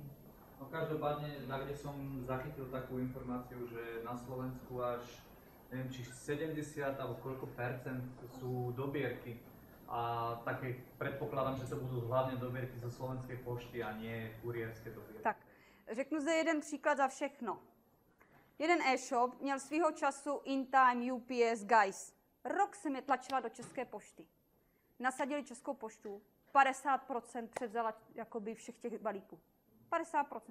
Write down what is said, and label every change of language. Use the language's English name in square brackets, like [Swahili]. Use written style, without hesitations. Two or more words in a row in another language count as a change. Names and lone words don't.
[Slovak] No každopádne, kde som zachytil takú informáciu, že na Slovensku až, neviem, či 70 alebo koľko percent sú dobierky. A také predpokladám, že to budú hlavne dobierky zo Slovenskej pošty a nie kurierské dobierky. [Czech] Tak, řeknu zde jeden příklad za všechno. Jeden e-shop měl svýho času InTime, UPS, Gajs. Rok jsem je tlačila do České pošty. Nasadili Českou poštu, 50% převzala jakoby všech těch balíků. 50%.